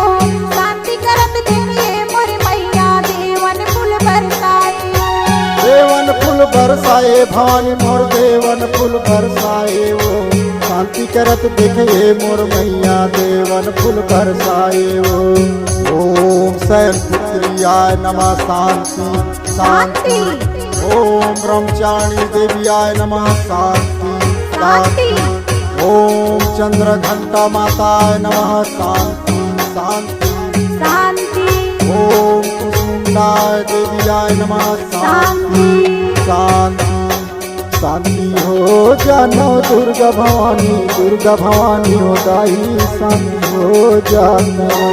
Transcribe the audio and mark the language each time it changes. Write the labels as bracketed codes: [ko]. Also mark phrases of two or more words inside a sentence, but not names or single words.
[hne] शांति करत देखिए मोर मैया देवन फूल बरसाए। देवन फूल बरसाए भवानी मोर देवन फूल बरसाए हो। शांति करत देखिए मोर मैया देवन फूल बरसाए हो। [sa] ओम शैलपुत्रियाय नमः शांति शांति। ओम ब्रह्मचारिणी देवियाय नमः शांति शांति। ओम चंद्र घंटा माताय नमः शांति शांति शांति। ओम कुसुमनाय देवियाय नमः शांति शांति शांति [hne] हो जानो दुर्गा भवानी उदाई शांति हो जानो।